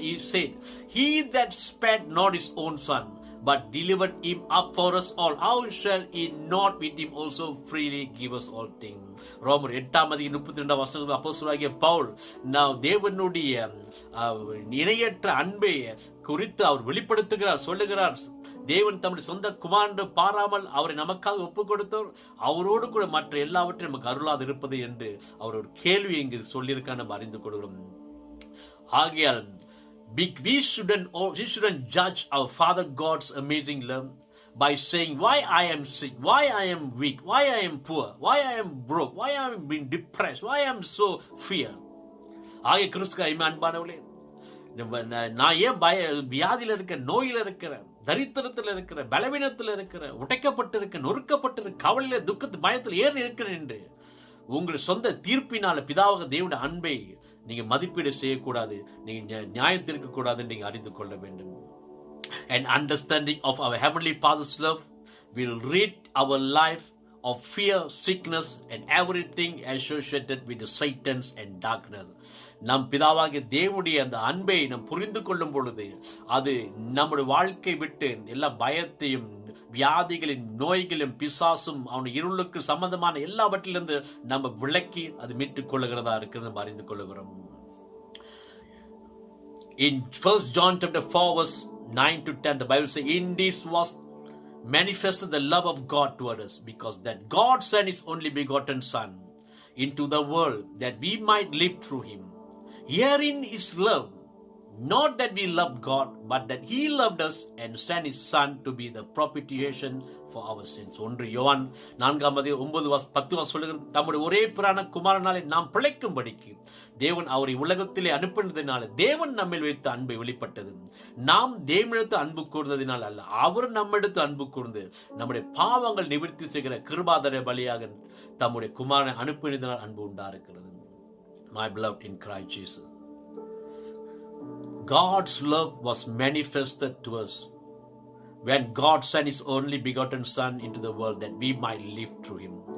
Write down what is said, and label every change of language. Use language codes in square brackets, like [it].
[en] He said, "He that spared not his own son, but delivered him up for us all, how shall he not with him also freely give us all things?" [ta] ரோமர் 8ஆம் அதிகாரம் 32ஆம் வசனம் அப்போஸ்தலனாகிய பவுல் தேவனுடைய இணையற்ற அன்பை குறித்து அவர் வெளிப்படுத்துகிறார், சொல்லுகிறார். தேவன் தம்முடைய சொந்த குமாரன் பாராமல் அவரை நமக்காக ஒப்புக் கொடுத்தவர், அவரோடு கூட மற்ற எல்லாவற்றையும் நமக்கு அருளாது இருப்பது என்று அவர் ஒரு கேள்வி இங்கு சொல்லியிருக்கார் நம்ம அறிந்து கொள்கிறோம். ஆகையால் [en] we shouldn't judge our Father God's amazing love by saying, why I am sick, why I am weak, why I am poor, why I am broke, why I am being depressed, why I am so fear. [ta] ஆகிய கிறிஸ்துக்கு அன்பானவர்களே, நான் ஏன் வியாதியில இருக்க, நோயில இருக்கிற, தரித்திரத்தில் இருக்கிற, பலவீனத்தில் இருக்கிற, உடைக்கப்பட்டு இருக்க, நொறுக்கப்பட்டு இருக்க, கவலையில, துக்கத்து, பயத்தில் ஏறி இருக்கிறேன் என்று உங்கள் சொந்த தீர்ப்பினால பிதாவாக தேவனுடைய அன்பை நீங்க மதிப்பீடு செய்யக்கூடாது, நீங்க நியாயம் தீர்க்க கூடாது, நீங்க அறிந்து கொள்ள வேண்டும். [en] An understanding of our Heavenly Father's love will rid our life of fear, sickness and everything associated with the Satan's and darkness. [ta] நம் பிதாவாகிய தேவனுடைய அந்த அன்பை நாம் புரிந்து கொள்ளும் பொழுது அது நம்முடைய வாழ்க்கை விட்டு எல்லா பயத்தையும், வியாதிகளின், நோய்களும், பிசாசும், அவனுடைய இருளுக்கு சம்பந்தமான எல்லாவற்றிலிருந்து நம்ம விலக்கி அது மீட்டுக் கொள்ளுகிறதா இருக்கிறது நம்ம அறிந்து கொள்ளுகிறோம். [en] In 1 John chapter 4 verse 9 to 10, the Bible says, "In this was manifested the love of God toward us, because that God sent his only begotten Son into the world that we might live through him. Herein is love, not that we loved God, but that He loved us and sent His Son to be the propitiation for our sins. [ta] 1 யோவான் 4:9-10 சொல்லுகிறது, தம்முடைய ஒரே பிரான குமாரனாலே நாம் பிழைக்கும்படிக்கு தேவன் அவரை உலகத்திலே அனுப்பினதினால தேவன் நம்மில் வைத்த அன்பை வெளிப்பட்டது. நாம் தேவனிடத்து அன்பு கூர்ந்ததினால் அல்ல, அவர் நம்மிடத்து அன்பு கூர்ந்து நம்முடைய பாவங்கள் நிவர்த்தி செய்கிற கிருபாதார பலியாக தம்முடைய குமாரனை அனுப்பினதினால் அன்பு உண்டாயிருக்கிறது. [en] My beloved in Christ Jesus, God's love was manifested to us when God sent His only begotten Son into the world that we might live through Him.